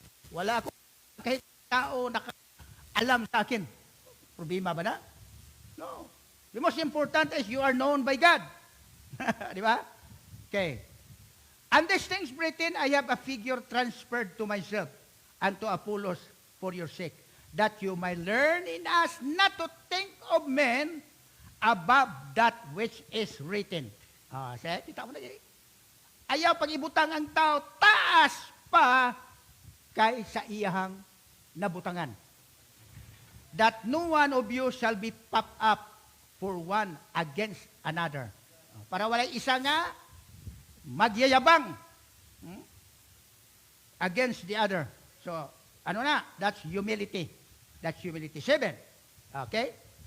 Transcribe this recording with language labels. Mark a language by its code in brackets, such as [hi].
[tl] Wala ako kahit tao nakaalam sa akin. [ceb] Problema ba na? No. [en] The most important is you are known by God. Di ba? Okay. And these things, brethren, I have a figure transferred to myself and to Apollos for your sake, that you might learn in us not to think of men above that which is written. [tl] Kita mo na yun. [ceb] Ayaw pag-ibutang ang tao, taas pa kay sa iyahang nabutangan. [en] That no one of you shall be puffed up for one against another. [ceb] Para wala isa nga magyayabang [en] against the other. So, ano na? That's humility. That's humility. 7. Okay?